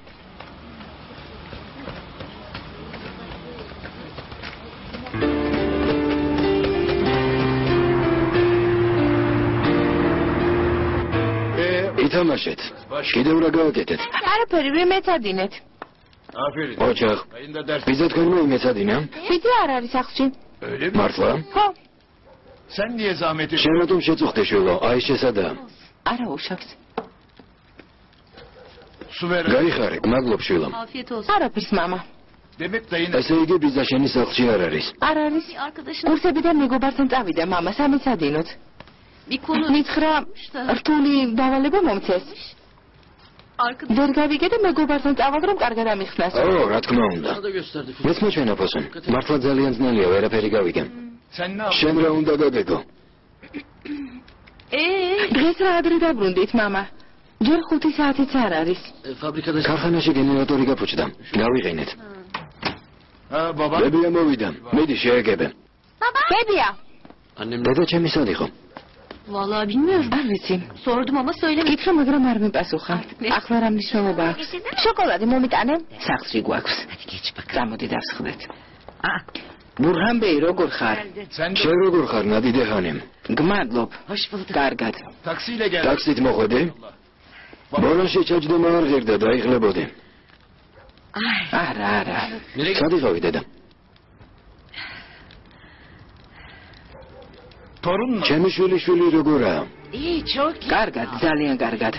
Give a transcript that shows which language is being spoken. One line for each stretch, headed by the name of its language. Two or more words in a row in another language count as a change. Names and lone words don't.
Georgian: ითამაშეთ. კიდევ რა გავაკეთეთ? არაფერი, ვერ მეცადინეთ. ოჯახ. ვიზა თქვენ მოიმეცადინა? ვიზა არ არის სახლში. მართლა? ხო.
Turkish: Sen niye zahmet ediyorsun?
Georgian: შენ რატომ შეწუხდე შვილო? აი შესადა. არა უშავს.
Turkish: Su ver.
Georgian: გაიხარე, გმადლობ შვილო. არაფერს მამა.
Turkish: Demek dayın.
Georgian: ესე იგი ვიზა შენი სახლში არ არის. არ არის. კურსებიდან მეგობართან წავიდა მამა, სამეცადინოთ. მითხრა, რთული დავალება მომცეს. ვერ გავიგე და მეგობართან წავალ, რომ კარგად ამიხსნას. ო, რა თქმა უნდა. მეც მოჩვენა ფოსონ. მართლა ძალიან ძნელია, ვერაფერი გავიგე.
Turkish: Sen ne yaptın?
Georgian: შენ რა უნდა გაგეგო? დღეს რა ადრე დაბრუნდით, მამა. ჯერ 5 საათიც არ არის. ქარხანაში გენერატორი გაფუჭდა. გავიყენეთ. Baba. ბებია მოვიდა. მიდი შეეგებე. ბებია. დედა ჩემი სად იყო?
Turkish: Vallahi bilmiyorum.
Georgian: არ ვიცი.
Turkish: Sordum ama söylemedim.
Georgian: გითხრა, მაგრამ არ მეპასუხა. ახლა რა მნიშვნელობა აქვს? შოკოლადი მომიტანე? სახლში გვაქვს. წამოდი დავსხდეთ. ბურჰანბეი, როგორ ხარ? შენ როგორ ხარ, ნადიდე ხანიმ? გმადლობ. კარგად.
Turkish: Taksiyle gel.
Georgian: ტაქსით მოხვედი? ბოლოში ჩაჯდომა არ ღირდა, დაიხლებოდი. არა. სად იყავი დედა?
Turkish: Torun mu?
Georgian: ჩემი შვილი როგორაა? კარგად, ძალიან კარგად.